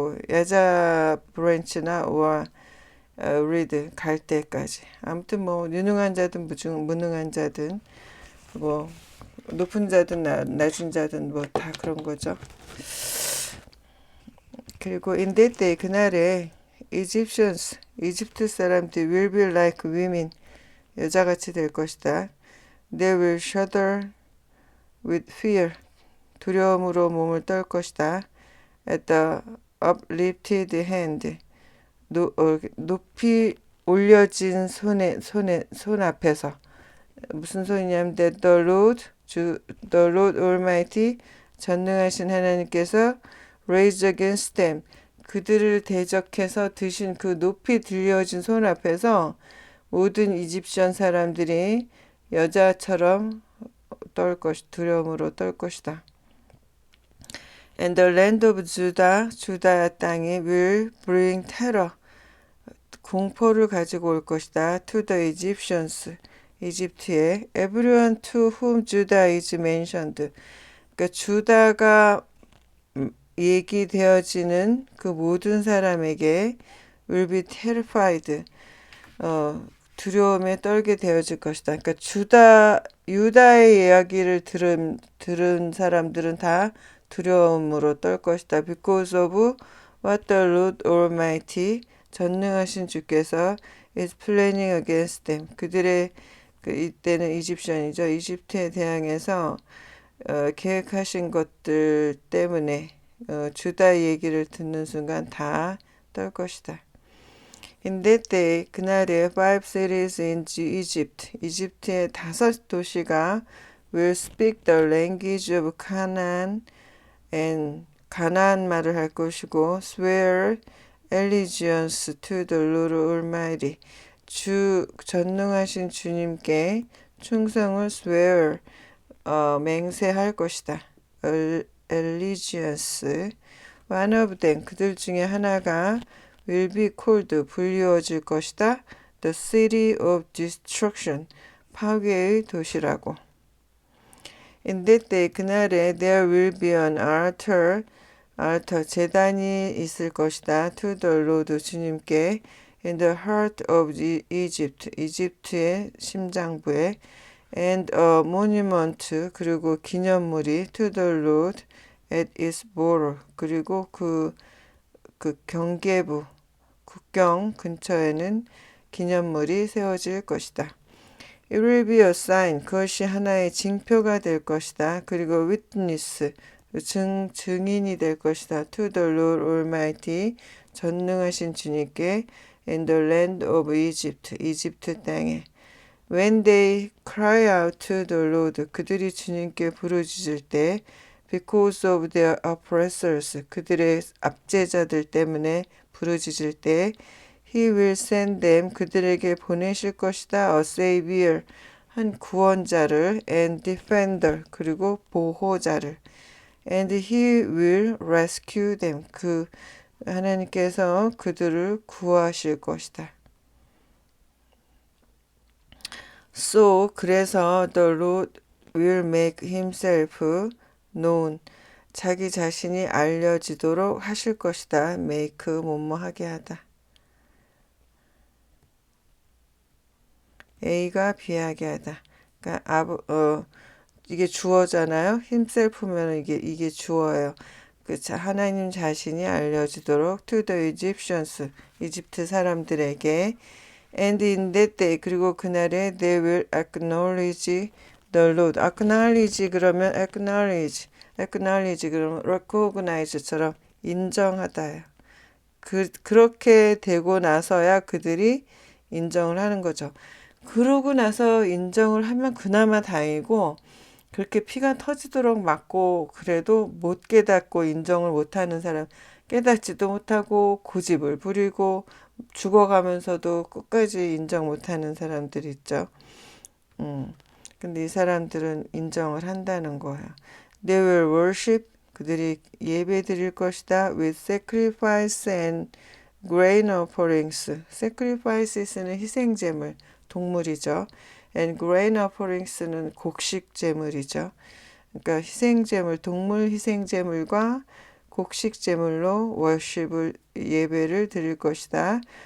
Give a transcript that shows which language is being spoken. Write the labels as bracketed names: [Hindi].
[Korean] 야자 브랜치나 [English] or reed [Korean] 갈대까지. 아무튼 유능한 자든 무능한 자든 높은 자든 낮은 자든 다 그런 거죠. 그리고 [English] in that day [Korean] 그날에 [English] Egyptians [Korean] 이집트 사람들 [English] will be like women [Korean] 여자같이 될 것이다. [English] They will shudder with fear [Korean] 두려움으로 몸을 떨 것이다. [English] At the uplifted hand [Korean] 높이 올려진 손 앞에서 무슨 손이냐면 [English] that the Lord Almighty [Korean] 전능하신 하나님께서 [English] raised against them [Korean] 그들을 대적해서 드신 그 높이 들려진 손 앞에서 모든 이집션 사람들이 여자처럼 두려움으로 떨 것이다. [English] And the land of Judah, [Korean] 주다 땅이 [English] will bring terror, [Korean] 공포를 가지고 올 것이다. [English] To the Egyptians, [Korean] 이집트에. [English] Everyone to whom Judah is mentioned. [Korean] 그러니까 주다가 얘기되어지는 그 모든 사람에게 [English] will be terrified. [Korean] 두려움에 떨게 되어질 것이다. 그러니까 유다의 이야기를 들은 사람들은 다 두려움으로 떨 것이다. [English] Because of what the Lord Almighty, [Korean] 전능하신 주께서 [English] is planning against them. [Korean] 그들의 이때는 이집션이죠. 이집트에 대항해서 계획하신 것들 때문에 주다 얘기를 듣는 순간 다 떨 것이다. [English] In that day, [Korean] 그날에 [English] five cities in Egypt, [Korean] 이집트의 5도시가 [English] will speak the language of Canaan and [Korean] 가나안 말을 할 것이고 [English] swear allegiance to the Lord Almighty, [Korean] 전능하신 주님께 충성을 [English] swear [Korean] 맹세할 것이다. [English] allegiance. One of them, [Korean] 그들 중에 하나가 [English] will be called, [Korean] 불리워질 것이다. [English] The city of destruction, [Korean] 파괴의 도시라고. [English] In that day, [Korean] 그날에 [English] there will be an altar, [Korean] 제단이 있을 것이다. [English] To the Lord, [Korean] 주님께. [English] In the heart of Egypt, [Korean] 이집트의 심장부에. [English] And a monument, [Korean] 그리고 기념물이 [English] to the Lord at its border, [Korean] 그리고 그 경계부, 국경 근처에는 기념물이 세워질 것이다. [English] It will be a sign, [Korean] 그것이 하나의 징표가 될 것이다. 그리고 witness, 증인이 될 것이다. [English] To the Lord Almighty, [Korean] 전능하신 주님께. [English] In the land of Egypt, [Korean] 이집트 땅에. [English] When they cry out to the Lord, [Korean] 그들이 주님께 부르짖을 때, [English] because of their oppressors, [Korean] 그들의 압제자들 때문에 부르짖을 때, [English] He will send them, [Korean] 그들에게 보내실 것이다. [English] A savior, [Korean] 한 구원자를. [English] And defender, [Korean] 그리고 보호자를. [English] And He will rescue them, [Korean] 하나님께서 그들을 구하실 것이다. [English] So, [Korean] 그래서 [English] the Lord will make himself known, [Korean] 자기 자신이 알려지도록 하실 것이다. make, 뭐뭐하게 하다. A가 B하게 하다. 그러니까 이게 주어잖아요. himself면 이게 주어예요. 하나님 자신이 알려지도록 [English] to the Egyptians, [Korean] 이집트 사람들에게. [English] And in that day, [Korean] 그리고 그날에 [English] they will acknowledge the Lord. [Korean] acknowledge 그러면 acknowledge 그러면 recognize처럼 인정하다요. 그렇게 되고 나서야 그들이 인정을 하는 거죠. 그러고 나서 인정을 하면 그나마 다행이고, 그렇게 피가 터지도록 맞고 그래도 못 깨닫고 인정을 못하는 사람, 깨닫지도 못하고 고집을 부리고 죽어가면서도 끝까지 인정 못하는 사람들 있죠. 근데 이 사람들은 인정을 한다는 거예요. [English] They will worship, [Korean] 그들이 예배 드릴 것이다. [English] With sacrifice and grain offerings. [Korean] sacrifices는 희생제물, 동물이죠. [English] And grain offerings는 [Korean] 곡식제물이죠. 그러니까 희생제물, 동물 희생제물과 곡식제물로 worship을, 예배를 드릴 것이다.